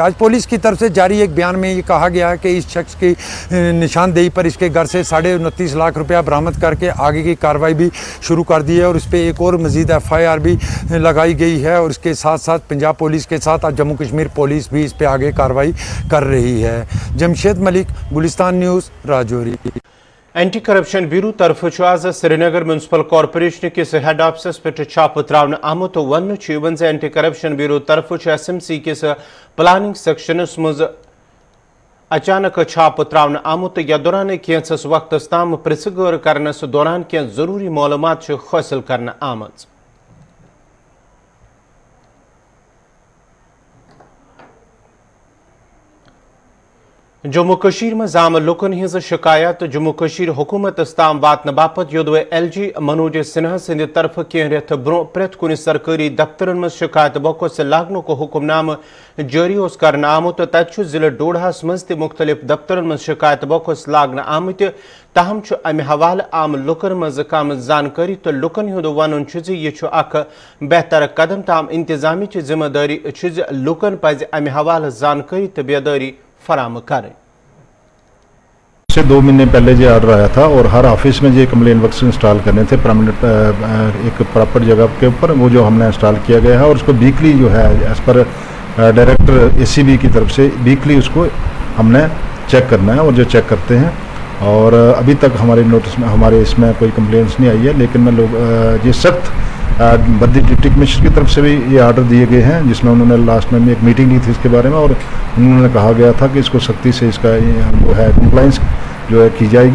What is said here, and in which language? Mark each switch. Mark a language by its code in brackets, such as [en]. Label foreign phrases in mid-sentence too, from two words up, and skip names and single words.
[ur] آج پولیس کی طرف سے جاری ایک بیان میں یہ کہا گیا ہے کہ اس شخص کی نشاندہی پر اس کے گھر سے 29.5 لاکھ روپیہ برآمد کر کے آگے کی کارروائی بھی شروع کر دی ہے، اور اس پہ ایک اور مزید FIR بھی لگائی گئی ہے، اور اس کے ساتھ ساتھ پنجاب پولیس کے ساتھ جموں کشمیر پولیس بھی اس پہ آگے کارروائی کر رہی ہے۔ جمشید ملک، گلستان نیوز، راجوری۔ [ks] اینٹی کرپشن بیورو طرف آز سری نگر میونسپل کارپوریشن کس ہیڈ آفسس پہ چھاپ تراؤن آمت ون اینٹی کرپشن بیورو طرف SMC کس پلاننگ سیکشنس مز اچانک چھاپ تراؤن آمت یتھ دوران کینسس وقتس تام پرژھ غور کرنس دوران کی ضروری معلومات حاصل کرنا آمت۔ جموں کشیر میں عام لکن ہز شکایات جموں کشیر حکومت تام واتن باپت یودوے LG منوج سنہا سند طرف کین ریت برو پریت کن سرکاری دفترن میں شکایت بوکس لاگن کو حکم نامہ جاری کرنا آمت۔ تت ضلع ڈوڈہس مز تہ مختلف دفترن میں شکایت بوکس لاگن آمت، تاہم امہ حوالہ عام لکن مز کم زانکاری تو لکن ہند ون یہ اخ بہتر قدم، تاہم انتظامی ذمہ داری لکن پز امہ حوالہ زانکاری تو بیداری فراہم کریں۔ [ur] سے 2 مہینے پہلے یہ آرڈر آیا تھا اور ہر آفس میں یہ [en] complaint box install [ur] کرنے تھے پرماننٹ ایک پراپر جگہ کے اوپر، وہ جو ہم نے انسٹال کیا گیا ہے، اور اس کو ویکلی جو ہے [en] as per director [ur] ACB کی طرف سے ویکلی اس کو ہم نے چیک کرنا ہے، اور جو چیک کرتے ہیں، اور ابھی تک ہمارے نوٹس میں ہمارے اس میں کوئی کمپلینس نہیں آئی ہے، لیکن میں لوگ یہ سخت بدی ڈپٹی کمشنر کی طرف سے بھی یہ آرڈر دیے گئے ہیں، جس میں انہوں نے لاسٹ میں ایک میٹنگ لی تھی اس کے بارے میں، اور انہوں نے کہا گیا تھا کہ اس کو سختی سے اس کا وہ ہے کمپلائنس جو ہے کی جائے گی۔